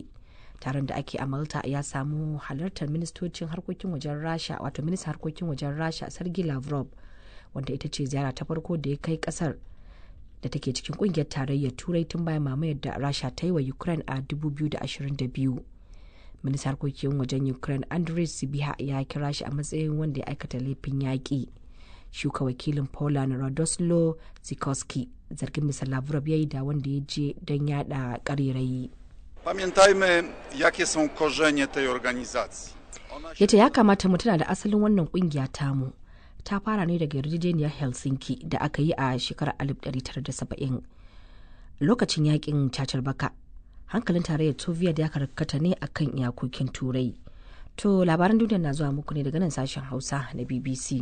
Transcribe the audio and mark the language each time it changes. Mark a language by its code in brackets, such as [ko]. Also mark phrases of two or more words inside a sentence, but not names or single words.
[ha] Taron da ake a Malta ya samu halartar ministocin harkokin wajen Rasha, ministan harkokin wajen Rasha Sergei Lavrov, wanda ita ce ziyara ta farko da ya kai ƙasar da take cikin ƙungiyar tarayyar turai tun bayan mamayar da Rasha ta yi wa Ukraine a 2022. Ministan harkokin wajen Ukraine Andriy Sybiha ya kira shi a matsayin wanda ya aikata laifin yaƙi. Shuka wakilin Poland Radosław Sikorski zargin Mr. Lavrov ya yi da wanda ya je don yada ƙarerayi. [pl] Pamiętajmy, jakie są korzenie tej organizacji. [ha] Yace ya kamata mu tuna da asalin wannan kungiya tamu. Ta fara ne daga yarjejeniyar Helsinki da aka yi a shekarar 1970. Lokacin yakin cacar baka, hankalin tarayyar Soviet ya karkata ne akan iyakokin Turai. To labaran duniya na zuwa muku ne daga nan sashen Hausa na BBC.